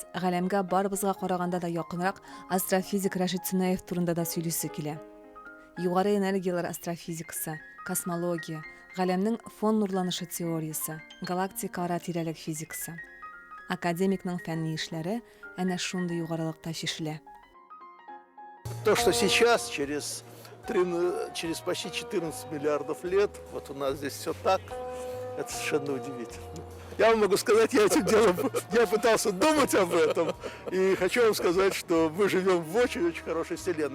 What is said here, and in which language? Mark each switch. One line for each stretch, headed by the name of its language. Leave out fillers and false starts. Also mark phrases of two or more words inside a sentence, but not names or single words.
Tatar: Галәмгә барыбызга караганда да якынрак астрофизик Рашид Сунаев турында да сөйлисе килә. Югары энергиялар астрофизикасы, космология, Галәмнең фон нурланышы теориясе, галактика-ара тирәлек физикасы. Академикның фәнни эшләре әнә шундый югарылыкта чишелә.
Russian: То, что сейчас, через почти 14 миллиардов лет, вот у нас здесь все так, это совершенно удивительно. Я вам могу сказать, я пытался думать об этом, и хочу вам сказать, что мы живем в очень-очень хорошей Вселенной.